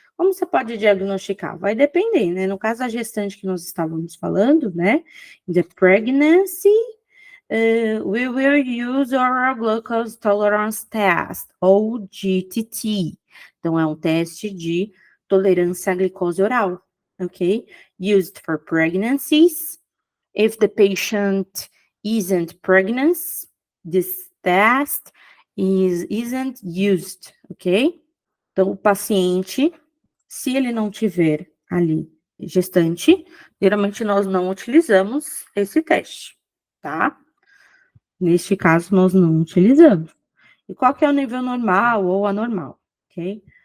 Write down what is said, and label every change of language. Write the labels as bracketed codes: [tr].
[pt] Como você pode diagnosticar? Vai depender, né? No caso da gestante que nós estávamos falando, né? [en] The pregnancy, we will use oral glucose tolerance test, ou GTT. [pt] Então, é um teste de tolerância à glicose oral, ok? [en] Used for pregnancies. If the patient isn't pregnant, this test isn't used, ok? [pt] Então, o paciente, se ele não tiver ali gestante, geralmente nós não utilizamos esse teste, tá? Neste caso, nós não utilizamos. E qual que é o nível normal ou anormal, ok?